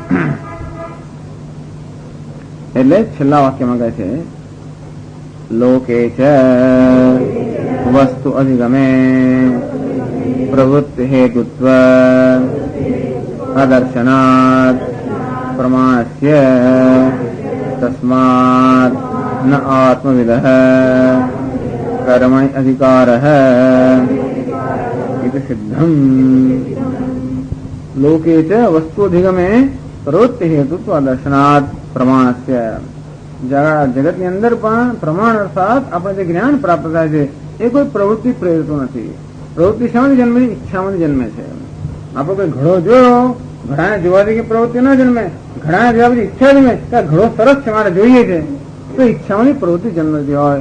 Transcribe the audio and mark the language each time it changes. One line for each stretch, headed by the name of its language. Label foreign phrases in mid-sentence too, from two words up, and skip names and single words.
Gujarati: એટલે છેલ્લા વાક્યમાં કહે છે
Sanskrit: लोके च वस्तु अधिगमे प्रवृत्ति हेतुत्व अदर्शनात प्रमाणस्य तस्मात न आत्मविदः कर्मणि अधिकारः इति सिद्धम। लोके च वस्तुधिगमे प्रवृत्ति हेतुत्व दर्शनात् प्रमाणस्य।
Gujarati: जगत ની અંદર પણ પ્રમાણ અર્થાત આપણે જે જ્ઞાન પ્રાપ્ત થાય છે એ કોઈ પ્રવૃત્તિ પ્રેરતું નથી. પ્રવૃત્તિ શામાંથી જન્મે? ઈચ્છામાંથી જન્મે છે. આપણે કોઈ ઘડો જોયો, ઘડાને જોવાથી કે પ્રવૃત્તિ ન જન્મે, ઘડાને જોવા પછી ઈચ્છા જન્મે કે ઘડો સરસ છે મારે જોઈએ છે, તો ઈચ્છામાંથી પ્રવૃત્તિ જન્મતી હોય.